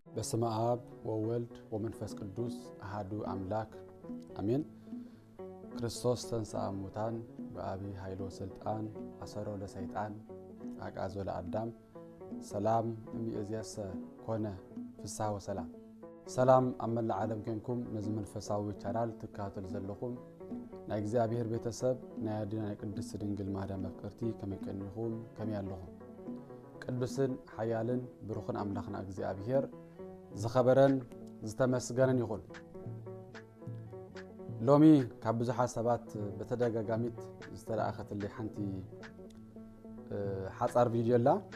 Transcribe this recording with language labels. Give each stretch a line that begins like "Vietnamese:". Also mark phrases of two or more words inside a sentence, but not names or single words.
Geez: በስመ አብ ወወልድ ወመንፈስ ቅዱስ አሐዱ አምላክ አሜን። ክርስቶስ ተንሥአ እሙታን በአቢይ ኃይሎ ስልጣን አሰሮ ለሰይጣን አቃዞ ለአዳም ሰላም እምይእዜሰ ኮነ ፍስሐ ወሰላም። ሰላም አመላ ዓለም
Tigrinya: ከንኩም ነዚ መንፈሳዊ ቻናል ትካተል ዘለኹም ናይ እግዚአብሔር ቤተሰብ ናይ አድና ናይ ቅድስት ድንግል ማርያም መፍቀርቲ ከመቀኒኹም ከመያለኹም ቅዱስን ኃያልን ብሩኽን አምላኽና እግዚአብሔር ዝኸበረን ዝተመስገነን ይኹን። ሎሚ ካብ ብዙሓት ሰባት በተደጋጋሚት ዝተላእኸትልይ ሓንቲ ሓፃር ቪድዮ ኣላ።